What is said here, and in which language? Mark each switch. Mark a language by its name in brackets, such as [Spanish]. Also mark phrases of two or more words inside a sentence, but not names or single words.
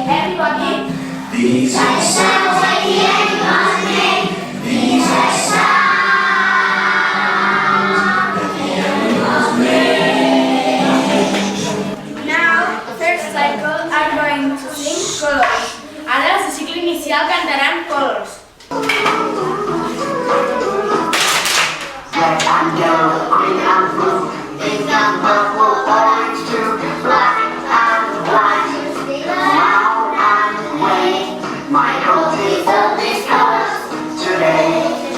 [English] Everybody. These are the sounds that the animals make. These are the sounds that the animals make. Now, the first cycle are going to sing colors. [Catalan] Ara, el cicle inicial cantaran colors. [English] Red and yellow, green and blue, pink and purple, orange too, black and white, brown and gray. My coat is all these colors today.